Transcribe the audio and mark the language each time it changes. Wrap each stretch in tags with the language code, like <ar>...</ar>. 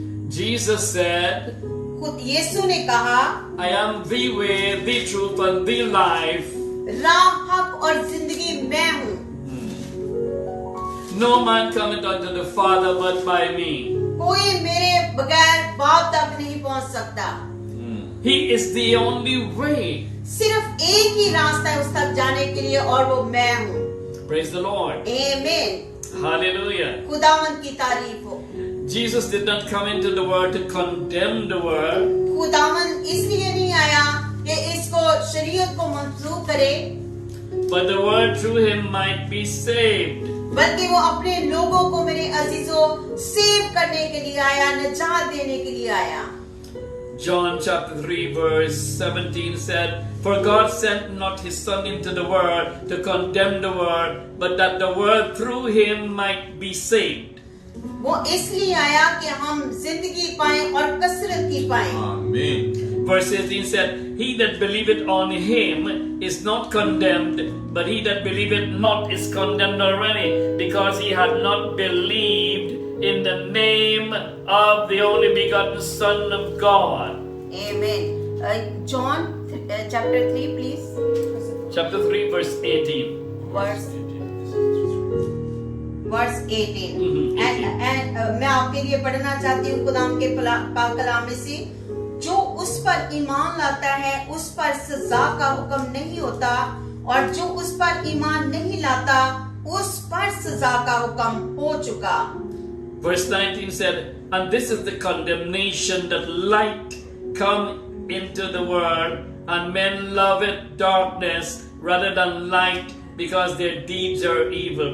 <en>Jesus said,</en> <hi>खुद यीशु ने कहा,</hi> <en>I am the way, the truth, and the life.</en> <hi>राह, हक और जिंदगी मैं हूँ।</hi> <en>No man cometh unto the Father but by me.</en> <hi>कोई मेरे बगैर बाप तक नहीं पहुँच सकता।</hi> <en>He is the only way.</en> <hi>सिर्फ एक ही रास्ता है उस तक जाने के लिए और वो मैं हूँ।</hi> <en>Praise the Lord.</en> <hi>आमीन।</hi> <en>Hallelujah.</en> <hi>खुदावंद की तारीफ हो।</hi> <en>Jesus did not come into the world to condemn the world,</en> <hi>खुदावंद इसलिए नहीं आया कि इसको शरीयत को मंसूख करे,</hi> <en>but the world through Him might be saved.</en> <hi>बल्कि वो अपने लोगों को मेरे अजीजों सेव करने के लिए आया, निजात देने के लिए आया।</hi> <en>John chapter 3 verse 17 said, For God sent not His Son into the world to condemn the world, but that the world through Him might be saved.</en> <hi>वो इसलिए आया कि हम जिंदगी पाएं और कसरत की पाएं।</hi> <en>Amen. Verse 18 said, He that believeth on Him is not condemned, but he that believeth not is condemned already, because he had not believed in the name of the only begotten Son of God. Amen. John chapter 3 please. Chapter 3 verse 18. Verse 18. Mhm, 18.</en> <hi>मैं आपके लिए पढ़ना चाहती हूँ खुदाम के पाक कलाम में से, जो उस पर ईमान लाता है उस पर सजा का हुक्म नहीं होता, और जो उस पर ईमान नहीं लाता उस पर सजा का हुक्म हो चुका।</hi> <en>Verse 19 said, And this is the condemnation, that light come into the world, and men love it darkness rather than light, because their deeds are evil.</en>